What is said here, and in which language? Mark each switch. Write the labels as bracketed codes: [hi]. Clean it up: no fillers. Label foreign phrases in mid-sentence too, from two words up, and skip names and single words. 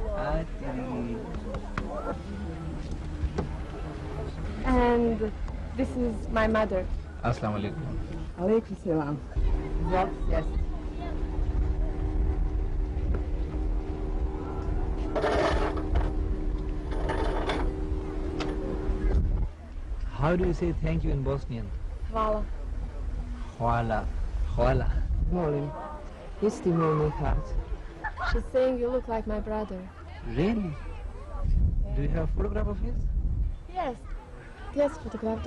[en] And this is my mother. [ar] السلام عليكم. عليكم السلام. Yes. [en] How do you say thank you in Bosnian? [bs] Hvala. Hvala. Hvala. Molim. Isti moj Mihat. [en] She's saying you look like my brother. Really? Do you have a photograph of his? Yes. Yes, фотограф.